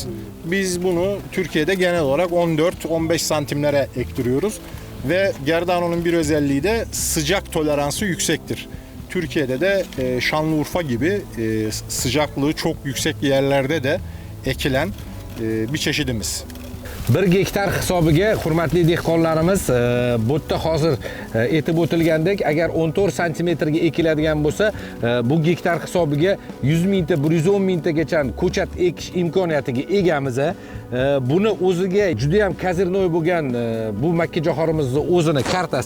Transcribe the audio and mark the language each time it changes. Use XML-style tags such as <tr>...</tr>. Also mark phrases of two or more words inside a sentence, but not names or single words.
<tr>Biz bunu Türkiye'de genel olarak 14-15 santimlere ektiriyoruz. Ve Gerdano'nun bir özelliği de sıcak toleransı yüksektir. Türkiye'de de Şanlıurfa gibi sıcaklığı çok yüksek yerlerde de ekilen bir çeşidimiz.</tr> <uz>1 gektar hisobiga hurmatli dehqonlarimiz bu yerda hozir aytib o'tilgandek agar 14 santimetrga ekiladigan bo'lsa bu gektar hisobiga 100 mingta 110 mingtagacha ko'chat ekish imkoniyatiga egamiz. Buni o'ziga juda ham kazirnoy bo'lgan bu makkajo'xorimizni o'zini kartasi.</uz>